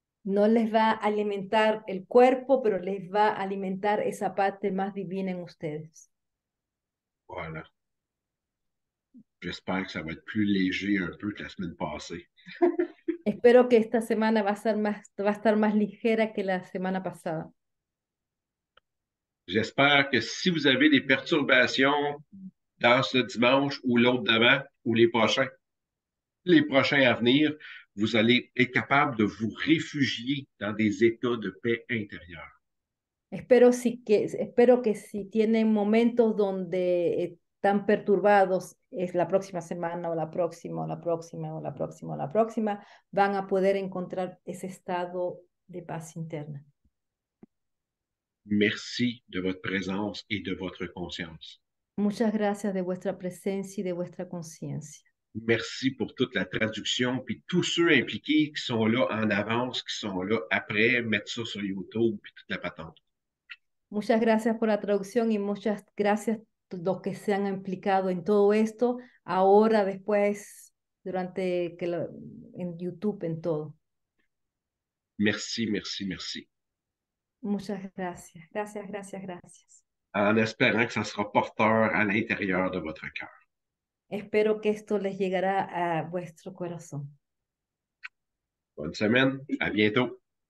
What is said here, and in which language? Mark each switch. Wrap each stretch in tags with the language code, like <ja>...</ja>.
<es>No les va a alimentar el cuerpo, pero les va a alimentar esa parte más divina en ustedes.</es> <fr>Voilà. J'espère que ça va être plus léger un peu que la semaine passée.</fr> <es>Espero que esta semana va a estar más ligera que la semana pasada.</es> <fr>J'espère que si vous avez des perturbations dans ce dimanche ou l'autre d'avant ou les prochains à venir, vous allez être capable de vous réfugier dans des états de paix intérieure.</fr> <es>Espero que si tienen momentos donde están perturbados, es la próxima semana o la próxima o la próxima o la próxima o la próxima, van a poder encontrar ese estado de paz interna.</es> <fr>Merci de votre présence et de votre conscience.</fr> <es>Muchas gracias de vuestra presencia y de vuestra conciencia.</es> <fr>Merci pour toute la traduction, puis tous ceux impliqués qui sont là en avance, qui sont là après, mettre ça sur YouTube, puis toute la patente.</fr> <es>Muchas gracias por la traducción y muchas gracias a los que se han implicado en todo esto, ahora, después, en YouTube, en todo.</es> <fr>Merci, merci, merci.</fr> <es>Muchas gracias, gracias, gracias, gracias.</es> <fr>En espérant que ça sera porteur à l'intérieur de votre cœur.</fr> <es>Espero que esto les llegará a vuestro corazón.</es> <fr>Bonne semaine, à bientôt.</fr>